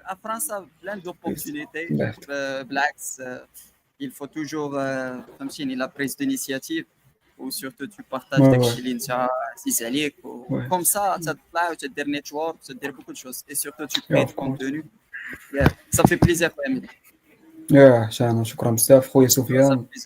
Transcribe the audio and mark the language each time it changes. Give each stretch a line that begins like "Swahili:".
French: À France, plein d'opportunités.
Arabic: بالعكس,
French: il faut toujours
Arabic: فهمتيني
French: la prise d'initiative ou surtout tu partages
Arabic: داكشي اللي انت عزيز عليك
French: comme ça
Arabic: تطلع وتدير نيتورك وتدير
French: beaucoup de choses et surtout tu crées du contenu.
English: Yeah.
French: Ça fait plaisir
Arabic: خويا مهدي. يا شانا شكرا بزاف خويا سفيان.